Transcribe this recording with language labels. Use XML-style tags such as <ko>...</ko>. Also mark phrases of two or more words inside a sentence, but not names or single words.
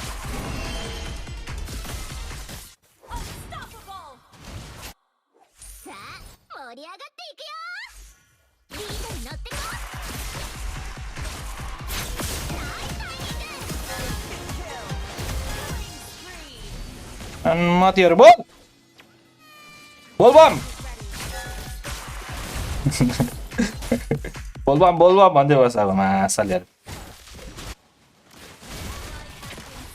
<en>Unstoppable.</en> <ja>さあ盛り上がっていくよリードに乗ってこナイスタイミング</ja> <ne>अनि माथिहरु बोल बोलबम बोलबम भन्दै बस अब मासालेहरु</ne>